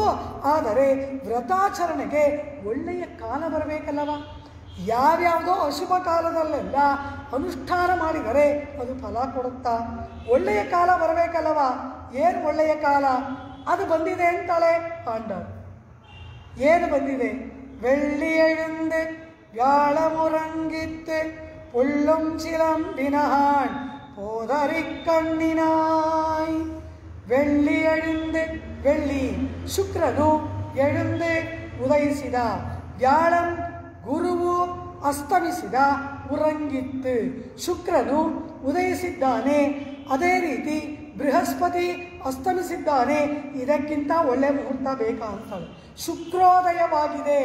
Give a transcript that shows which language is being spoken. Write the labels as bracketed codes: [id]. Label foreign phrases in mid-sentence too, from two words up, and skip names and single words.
[kn] ಆದರೆ ವ್ರತಾಚರಣೆಗೆ ಒಳ್ಳೆಯ ಕಾಲ ಬರಬೇಕಲ್ಲವ. ಯಾವ್ಯಾವುದೋ ಅಶುಭ ಕಾಲದಲ್ಲೆಲ್ಲ ಅನುಷ್ಠಾನ ಮಾಡಿದರೆ ಅದು ಫಲ ಕೊಡುತ್ತಾ? ಒಳ್ಳೆಯ ಕಾಲ ಬರಬೇಕಲ್ಲವ. ಏನು ಒಳ್ಳೆಯ ಕಾಲ? ಅದು ಬಂದಿದೆ ಅಂತಾಳೆ ಆಂಡಾಳು. ಏನು ಬಂದಿದೆ? [ta] வெள்ளி எழுந்து வியாழமுறங்கித்து புள்ளும் சிலம்பினான் போதறிக் கண்ணினாய். வெள்ளி எழுந்து வெள்ளி. [kn] ಶುಕ್ರನು எழுந்து ಉದಯಿಸಿದ. ವ್ಯಾಳಂ ಗುರುವು ಅಸ್ತಮಿಸಿದ ಉರಂಗಿತ್ತು. ಶುಕ್ರನು ಉದಯಿಸಿದ್ದಾನೆ, ಅದೇ ರೀತಿ ಬೃಹಸ್ಪತಿ ಅಸ್ತಮಿಸಿದ್ದಾನೆ. ಇದಕ್ಕಿಂತ ಒಳ್ಳೆ ಮುಹೂರ್ತ ಬೇಕಾ ಅಂತಾಳೆ. ಶುಕ್ರೋದಯವಾಗಿದೆ.